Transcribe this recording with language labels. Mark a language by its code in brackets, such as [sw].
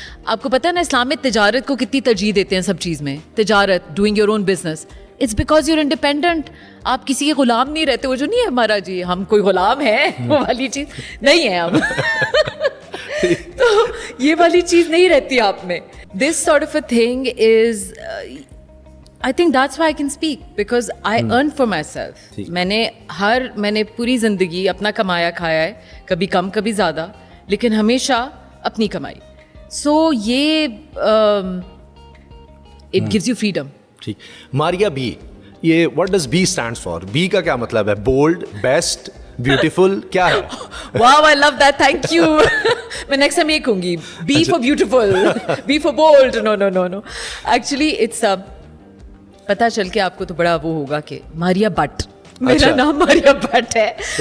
[ur] آپ کو پتہ ہے نا اسلام میں تجارت کو کتنی ترجیح دیتے ہیں سب چیز میں, تجارت, [en] Doing your own business. It's because you are independent. [ur] آپ کسی کے غلام نہیں رہتے. وہ جو نہیں ہے ہمارا جی ہم کوئی غلام ہے, وہ والی چیز نہیں ہے ہم. تو یہ والی چیز نہیں رہتی آپ میں. [en] This sort of a thing is I think that's why I can speak because I earn for myself. [ur] میں نے پوری زندگی اپنا کمایا کھایا ہے, کبھی کم کبھی زیادہ, لیکن ہمیشہ اپنی کمائی. سو یہ [en] it gives you freedom. [ur] ٹھیک. [en] Maria B, یہ what does B stands for? [ur] B کا کیا مطلب ہے؟ بولڈ, بیسٹ, بیوٹیفل, کیا ہے؟ [en] Wow, I love that. Thank you. [ur] میں نیکسٹ ٹائم یہ کہوں گی, [en] B for beautiful, B for bold. No. Actually, it's [ur] پتا چل کے آپ کو تو بڑا وہ ہوگا کہ ماریا بٹ, میرا نام ماریا بٹ ہے.